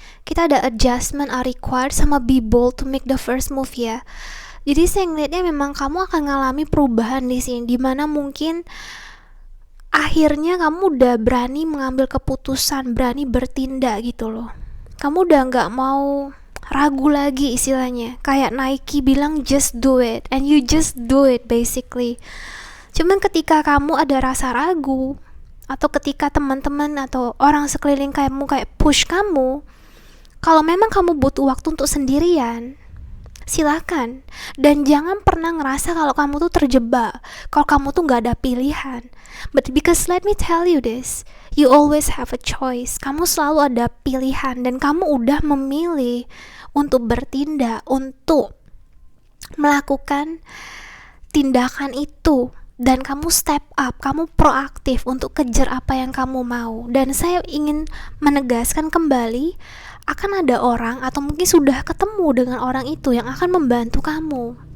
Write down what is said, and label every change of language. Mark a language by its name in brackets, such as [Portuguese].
[Indonesian] Kita ada [English] adjustment are required [Indonesian] sama [English] be bold to make the first move [Indonesian] ya. Jadi saya ngeliatnya memang kamu akan ngalami perubahan di sini, dimana mungkin akhirnya kamu udah berani mengambil keputusan, berani bertindak gitu loh. Kamu udah nggak mau ragu lagi istilahnya. Kayak Nike bilang [English] just do it, and you just do it basically. [Indonesian] Cuman ketika kamu ada rasa ragu, atau ketika teman-teman atau orang sekeliling kamu kayak [English] push [Indonesian] kamu, kalau memang kamu butuh waktu untuk sendirian, silakan. Dan jangan pernah ngerasa kalau kamu tuh terjebak, kalau kamu tuh gak ada pilihan. [English] But because let me tell you this, you always have a choice. [Indonesian] Kamu selalu ada pilihan, dan kamu udah memilih untuk bertindak, untuk melakukan tindakan itu. Dan kamu step up, kamu proaktif untuk kejar apa yang kamu mau. Dan saya ingin menegaskan kembali, akan ada orang atau mungkin sudah ketemu dengan orang itu yang akan membantu kamu.